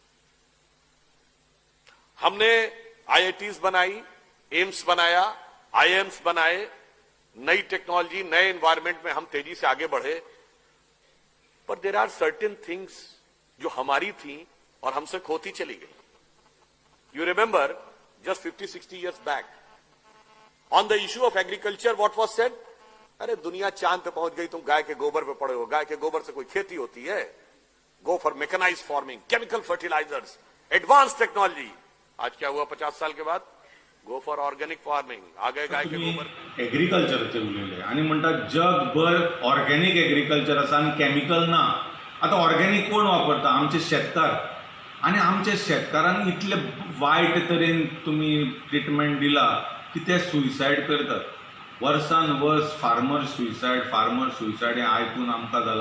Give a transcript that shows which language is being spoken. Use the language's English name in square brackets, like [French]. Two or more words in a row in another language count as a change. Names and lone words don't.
[Hindi] हमने आईआईटीज बनाई, एम्स बनाया, आईएम्स बनाए, नई टेक्नोलॉजी, नए एनवायरनमेंट में हम तेजी से आगे बढ़े। पर [English] there are certain things [Hindi] जो हमारी थी और हमसे खोती चली गई। [English] you remember just 50-60 years back on the issue of agriculture, what was said? [Hindi] अरे दुनिया चांद पे पहुंच गई, तुम गाय के गोबर पे पड़े हो, गाय के गोबर से कोई खेती होती है? [English] go for mechanized farming, chemical fertilizers, advanced technology. [Hindi] आज क्या हुआ 50 साल के बाद? [English] go for organic farming, [Hindi] आ गए गाय के गोबर। [Konkani] एग्रीकल्चरचे उलयले आणि म्हणतात जगभर [English] organic agriculture [Konkani] आसा आणि केमिकल ना। आता ऑर्गेनिक कोण वापरता? आमचे शेतकार। आणि आमच्या शेतकारांक इतले वायट तरेन तुम्ही ट्रीटमेंट दिला की ते सुसायड करतात। वर्सान वर्स [English] farmer suicide [Konkani] हे आयकून आमकां जाला।